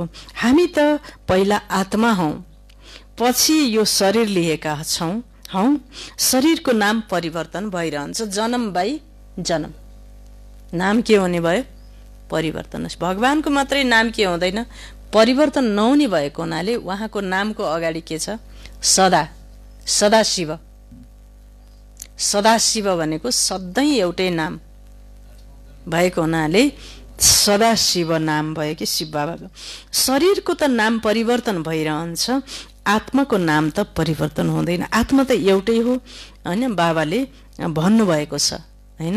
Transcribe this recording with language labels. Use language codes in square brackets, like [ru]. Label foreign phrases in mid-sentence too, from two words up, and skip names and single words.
[ne] हामी त पहिला आत्मा हौ, पछि यो शरीर लिएका हौ। शरीरको नाम परिवर्तन भइरहन्छ जन्म बाई जन्म। नाम के हुने भयो? परिवर्तन। भगवानको मात्रै नाम के हुँदैन? परिवर्तन नहुने भएको हुनाले उहाँको नामको अगाडि के छ? सदा। सदाशिव। सदाशिव भनेको सधैँ एउटै नाम भएको हुनाले सदाशिव नाम भयो कि शिव बाबाको। शरीरको त नाम परिवर्तन भइरहन्छ, आत्माको नाम त परिवर्तन हुँदैन। आत्मा त एउटै हो, हैन? बाबाले भन्नुभएको छ, हैन?